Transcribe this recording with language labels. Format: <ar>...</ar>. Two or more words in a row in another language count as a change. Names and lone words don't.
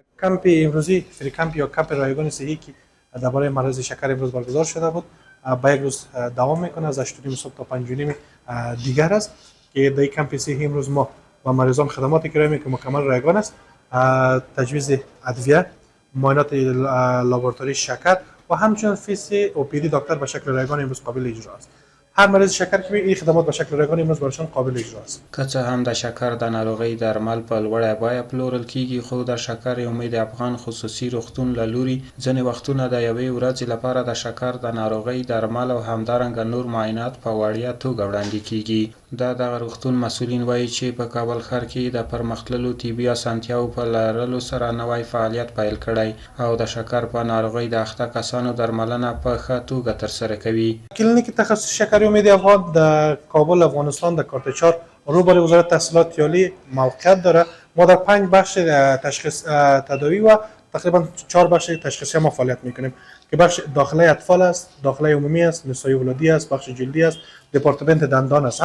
<fa>کمپ امروزی فری کمپ یا کمپ رایگان صحی که درباره مرض شکر امروز برگزار شده بود با یک روز دوام میکنه از 8:30 صبح تا 5:30 دیگر است که در کمپ صحی امروز ما و مریضان خدماتی که که مکمل رایگان است، تجویز ادویه، معاینات لابراتوری شکر و همچنین فیس OPD دکتر به شکل رایگان امروز قابل اجرا است. هر مریض شکر که این خدمات به شکل رایگان امروز برشان قابل اجرا است.</fa> <ps>که څه هم د شکر د ناروغۍ درمل په لوړه بیه پلورل کیږي، خو د شکر امید افغان خصوصي روغتون له لوري ځینې وختونه د یوې ورځې لپاره د شکر د ناروغۍ درمل او همدارنګه نور معاینات په وړیا توګه وړاندې کیږي. دغه روغتون مسؤلین وایي چې په کابل ښار کې د پرمختللو طبي اسانتیاو په لرلو سره نوی فعالیت پیل کړی او د شکر په ناروغۍ د اخته کسانو درملنه په ښه توګه ترسره کوي.</ps> <fa>کلینیک تخصص شکر امید افغان در کابل افغانستان در کارت 4 روبروی وزارت تحصیلات عالی موقعیت داره. ما در 5 بخش تشخیص تداوی و تقریبا 4 بخش تشخیصی ما فعالیت میکنیم که بخش داخله اطفال است، داخله عمومی است، نسایی ولادی است، بخش جلدی است، دپارتمنت دندان است.</fa>